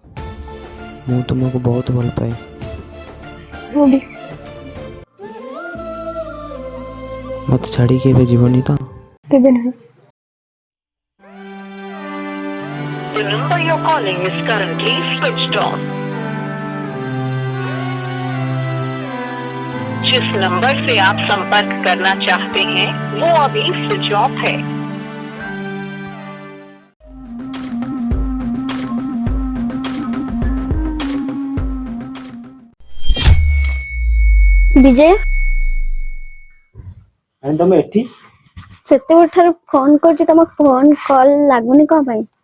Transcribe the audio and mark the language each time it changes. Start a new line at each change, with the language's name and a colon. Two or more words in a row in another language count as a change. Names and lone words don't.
Odia: ମୁଁ ତୁମକୁ ବହୁତ ଭଲ ପାଏ। ମୁଁ ବି। ମୋତେ ଛାଡ଼ିକି ଏବେ ଯିବନି ତ? କେବେ ନୁହେଁ।
English: The number you're calling is currently switched off.
Hindi: जिस नंबर से आप संपर्क करना चाहते हैं वो अभी
English: switch off
Hindi: है।
Odia: ବିଜୟ ତମେ ଏଠି? ସେତେବେଳେ ଠାରୁ ଫୋନ କରୁଛି, ତମ
English: phone call
Odia: ଲାଗୁନି କଣ ପାଇଁ?